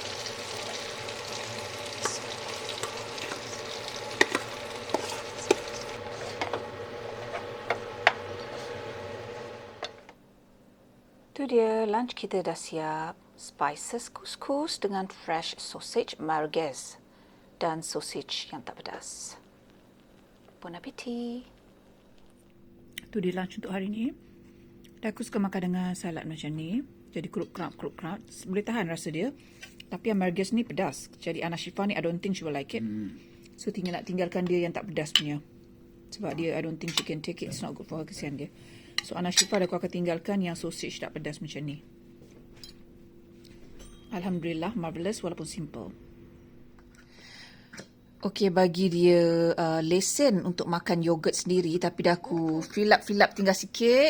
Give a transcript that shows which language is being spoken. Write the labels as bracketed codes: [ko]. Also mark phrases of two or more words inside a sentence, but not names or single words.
[ms] Itu dia, lunch kita dah siap. [en] Spices couscous [ms] dengan [en] fresh sausage [ms] merguez dan sausage yang tak pedas. [fr] Bon appétit. [ms] Tu dia lunch untuk hari ni. Dan aku suka makan dengan salad macam ni. Jadi kerup-kerup. Boleh tahan rasa dia. Tapi yang merguez ni pedas. Jadi Ana Shifa ni [en] I don't think she will like it. [ms] So tinggal nak tinggalkan dia yang tak pedas punya. Sebab dia [en] I don't think she can take it. It's not good for her, [ms] kesian dia. So Ana Shifa aku akan tinggalkan yang sausage tak pedas macam ni. Alhamdulillah, marvelous walaupun simple. Okey, bagi dia lesen untuk makan yogurt sendiri, tapi dah aku [en] fill up [ms] tinggal sikit.